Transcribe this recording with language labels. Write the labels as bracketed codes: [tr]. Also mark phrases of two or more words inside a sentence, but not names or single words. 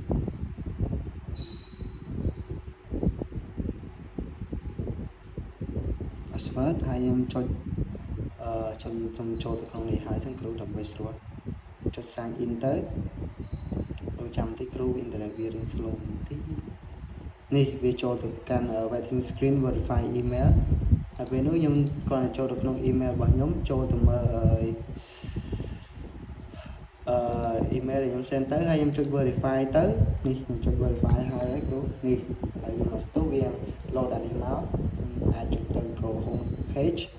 [km] ហើយខ្ញុំចុចខ្ញុំចូលទៅក្នុងនេះហើយចឹងគ្រូដើម្បីស្រួលចុច [en] sign in [km] ទៅលោកចាំតិចគ្រូអ៊ីនធឺណិតវារៀង slow បន្តិចនេះវាចូលទៅកាន់ [en] waiting screen verify email [km] ហើយពេលនោះខ្ញុំគ្រាន់តែចូលទៅក្នុង email របស់ខ្ញុំចូលទៅមើល email ដែលខ្ញុំ send ទៅហើយខ្ញុំចុច verify ទៅនេះខ្ញុំចុច verify ហើយគ្រូនេះហើយវាមកស្ទុះវា load អានេះមកអាចចុចទៅ [en] go home page